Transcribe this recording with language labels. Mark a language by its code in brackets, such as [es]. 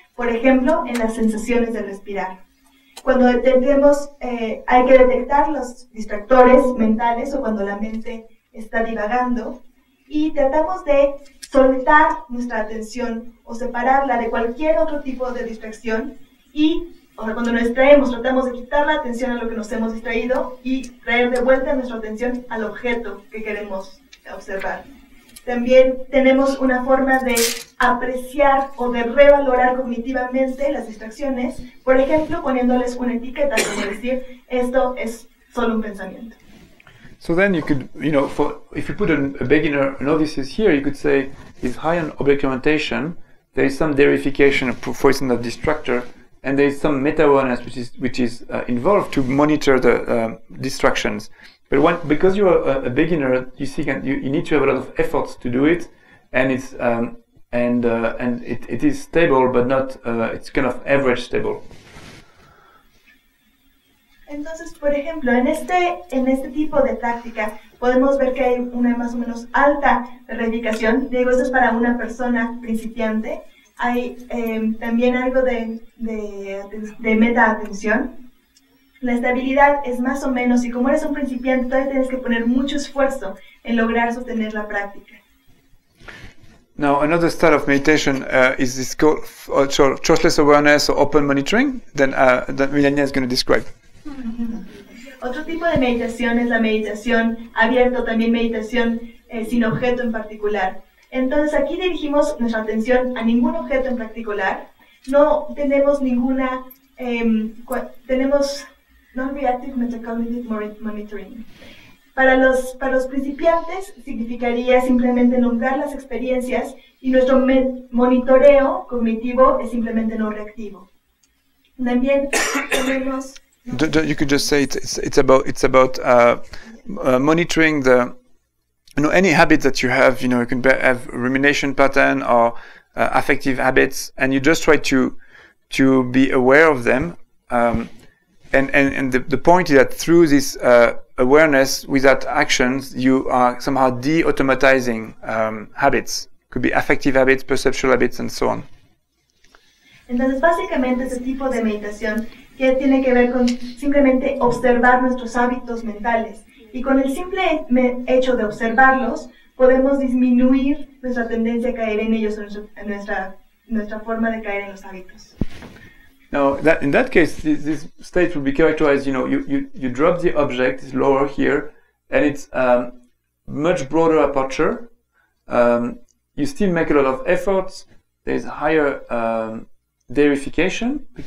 [es] Por ejemplo, en las sensaciones de respirar. Cuando detectemos, hay que detectar los distractores mentales o cuando la mente está divagando y tratamos de soltar nuestra atención o separarla de cualquier otro tipo de distracción y cuando nos distraemos tratamos de quitar la atención a lo que nos hemos distraído y traer de vuelta nuestra atención al objeto que queremos observar. También tenemos una forma de apreciar o de revalorar cognitivamente las distracciones, por ejemplo, poniéndoles una etiqueta, como decir, esto es solo un pensamiento. [en] So then you could, if you put a beginner novices here, you could say, it's high on object orientation, there is some derification, for instance, of distractor, and there is some meta-awareness which is involved to monitor the distractions. But because you are a beginner, you need to have a lot of efforts to do it, and it's it is stable, but not it's kind of average stable. [es] Entonces, por ejemplo, en este tipo de práctica podemos ver que hay una más o menos alta reificación. Digo, esto es para una persona principiante. Hay también algo de meta-atención. La estabilidad es más o menos, y como eres un principiante, todavía tienes que poner mucho esfuerzo en lograr sostener la práctica. [en] Now, another style of meditation is this called choiceless awareness or open monitoring that Milenia is going to describe. [es] Otro tipo de meditación es la meditación abierta, también meditación sin objeto en particular. Entonces, aquí dirigimos nuestra atención a ningún objeto en particular. No tenemos ninguna, tenemos [en] non-reactive metacognitive monitoring. [es] Para los principiantes significaría simplemente nombrar las experiencias y nuestro monitoreo cognitivo es simplemente no reactivo. También tenemos... [en] You could just say it's about monitoring the any habit that you have. You can have rumination pattern or affective habits, and you just try to be aware of them. And the point is that through this awareness, without actions, you are somehow de-automatizing habits. Could be affective habits, perceptual habits, and so on. [es] Entonces, básicamente, ese tipo de meditación que tiene que ver con simplemente observar nuestros hábitos mentales. Y con el simple hecho de observarlos, podemos disminuir nuestra tendencia a caer en ellos, nuestra forma de caer en los hábitos. [en] Now, in that case, this state will be characterized, you drop the object, it's lower here, and it's much broader aperture. You still make a lot of efforts. There's higher derification.